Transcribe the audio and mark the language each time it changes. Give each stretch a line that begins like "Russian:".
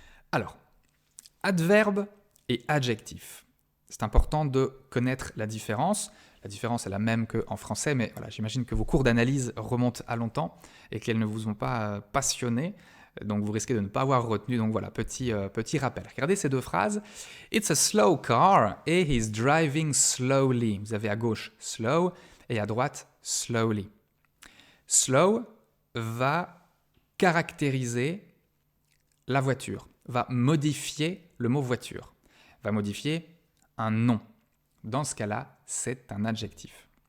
French: Alors, adverbe et adjectif. C'est important de connaître la différence. La différence est la même qu'en français, mais voilà, j'imagine que vos cours d'analyse remontent à longtemps et qu'elles ne vous ont pas passionné. Donc vous risquez de ne pas avoir retenu. Donc voilà, petit rappel. Regardez ces 2 phrases.
English: It's a slow car et he's driving slowly.
French: Vous avez à gauche slow et à droite slowly. Slow va caractériser la voiture, va modifier le mot voiture, va modifier un nom. Dans ce cas-là, c'est un adjectif.